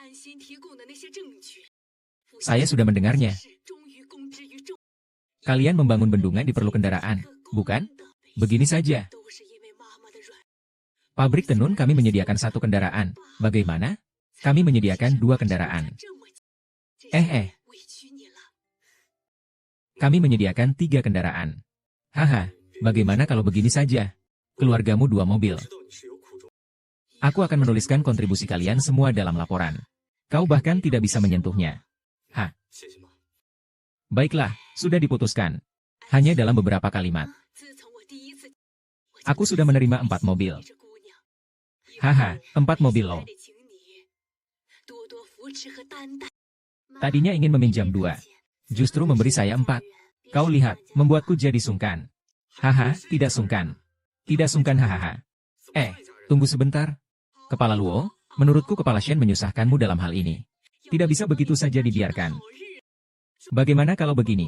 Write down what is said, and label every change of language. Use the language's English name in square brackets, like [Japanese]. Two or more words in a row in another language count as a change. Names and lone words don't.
[Indonesian] Saya sudah mendengarnya. Kalian membangun bendungan di perlu kendaraan, bukan? Begini saja. Pabrik tenun kami menyediakan 1 kendaraan. Bagaimana? Kami menyediakan 2 kendaraan. [Chinese] 委屈你了。 [Indonesian] Kami menyediakan 3 kendaraan. Haha, bagaimana kalau begini saja? Keluargamu 2 mobil. [Chinese] 知道你是有苦衷。 [Indonesian] Aku akan menuliskan kontribusi kalian semua dalam laporan. Kau bahkan tidak bisa menyentuhnya. [Chinese] 谢谢妈。 [Indonesian] Baiklah, sudah diputuskan. Hanya dalam beberapa kalimat. [Chinese] 自从我第一次， [Indonesian] Aku sudah menerima 4 mobil. [Chinese] 这姑娘， [Indonesian] Haha, 4 mobil loh. [Chinese] 还得请你多多扶持和担待。 [Indonesian] Tadinya ingin meminjam 2. Justru memberi saya 4. Kau lihat, membuatku jadi sungkan. Haha, tidak sungkan. Tidak sungkan hahaha. Tunggu sebentar. Kepala Luo, menurutku Kepala Shen menyusahkanmu dalam hal ini. Tidak bisa begitu saja dibiarkan. Bagaimana kalau begini?